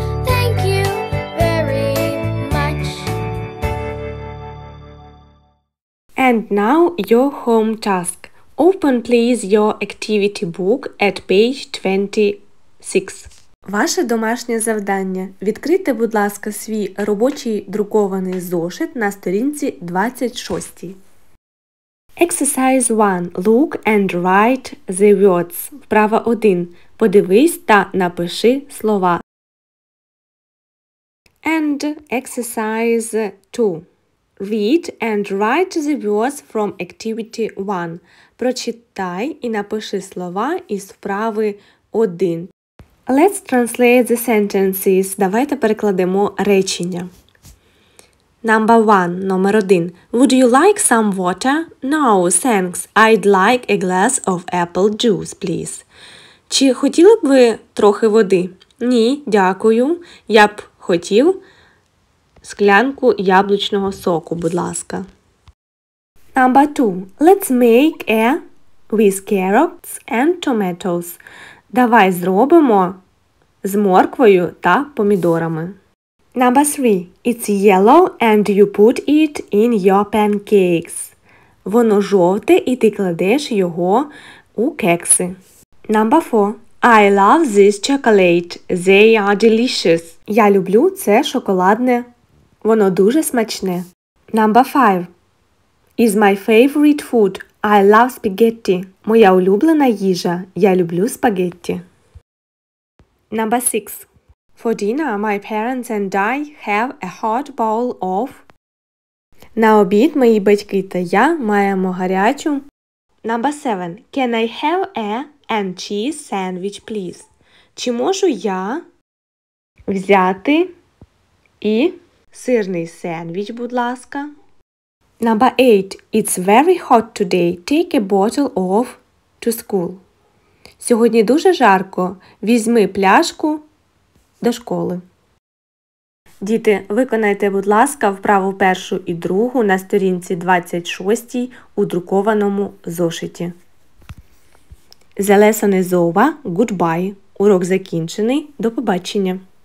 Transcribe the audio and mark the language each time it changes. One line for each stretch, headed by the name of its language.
English: Thank you very much. And now your home task. Open please your activity book at page 26.
Ukrainian: Ваше домашнє завдання. Відкрийте, будь ласка, свій робочий друкований зошит на сторінці 26.
English: Exercise 1. Look and write the words.
Ukrainian: Вправа 1. Подивись та напиши слова.
English: And exercise 2. Read and write the words from activity 1.
Ukrainian: Прочитай і напиши слова із вправи 1.
English: Let's translate the sentences.
Ukrainian: Давайте перекладемо речення.
English: Number 1.
Ukrainian: Номер 1.
English: Would you like some water? No, thanks. I'd like a glass of apple juice, please.
Ukrainian: Чи хотіли б ви трохи води? Ні, дякую. Я б хотів склянку яблучного соку, будь ласка.
English: Number 2. Let's make a with carrots and tomatoes.
Ukrainian: Давай зробимо з морквою та помідорами.
English: Number 3. It's yellow and you put it in your pancakes.
Ukrainian: Воно жовте і ти кладеш його у кекси.
English: Number 4. I love this chocolate. They are delicious.
Ukrainian: Я люблю це шоколадне. Воно дуже смачне.
English: Number 5. Is my favorite food. I love spaghetti.
Ukrainian: Моя улюблена їжа. Я люблю спагетті.
English: Number 6. For dinner, my parents and I have a hot bowl of.
Ukrainian: На обід мої батьки та я маємо гарячу.
English: Number 7. Can I have a and cheese sandwich, please?
Ukrainian: Чи можу я взяти і сирний сендвіч, будь ласка?
English: Number 8. It's very hot today. Take a bottle of to school.
Ukrainian: Сьогодні дуже жарко. Візьми пляшку до школи. Діти, виконайте, будь ласка, вправу 1 і 2 на сторінці 26 у друкованому зошиті.
English: The lesson is over. Goodbye.
Ukrainian: Урок закінчений. До побачення.